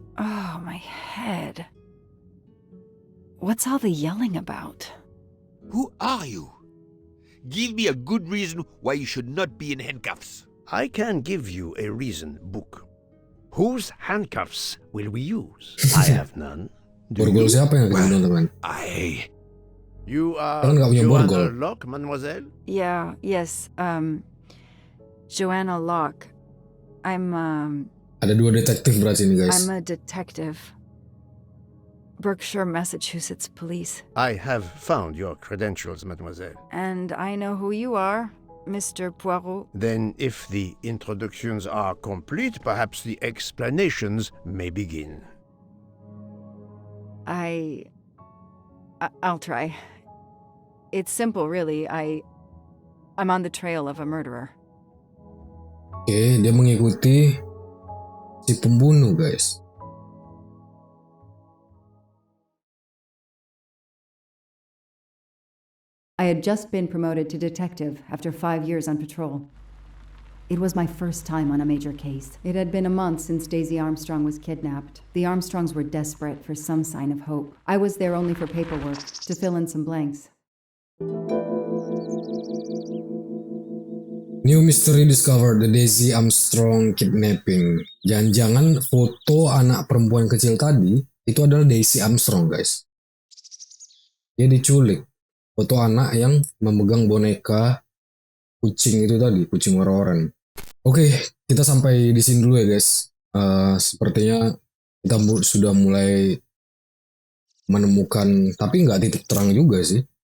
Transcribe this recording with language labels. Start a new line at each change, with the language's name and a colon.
English: Oh, my head. What's all the yelling about? Who are you? Give me a good reason why you should not be in handcuffs. I can give you a reason, Book. Whose handcuffs will we use? I have none.
Indonesian: Borgol siapa yang akan teman-teman?
English: You are
Indonesian: Kan nggak punya
English: Joanna
Indonesian: borgol.
English: Locke, mademoiselle? Yeah, yes, Joanna Locke.
Indonesian: Ada dua detektif berarti ini guys.
English: I'm a detective. Berkshire, Massachusetts Police. I have found your credentials, mademoiselle. And I know who you are, Mr. Poirot. Then if the introductions are complete, perhaps the explanations may begin. I'll try. It's simple, really. I'm on the trail of a murderer.
Indonesian: Oke, dia mengikuti si pembunuh guys.
English: I had just been promoted to detective after 5 years on patrol. It was my first time on a major case. It had been a month since Daisy Armstrong was kidnapped. The Armstrongs were desperate for some sign of hope. I was there only for paperwork, to fill in some blanks. New mystery discovered, the Daisy Armstrong kidnapping.
Indonesian: Jangan-jangan foto anak perempuan kecil tadi itu adalah Daisy Armstrong guys. Dia diculik. Foto anak yang memegang boneka kucing itu tadi, kucing warna-warni. Oke, kita sampai di sini dulu ya guys. Sepertinya kita sudah mulai menemukan, tapi nggak titik terang juga sih.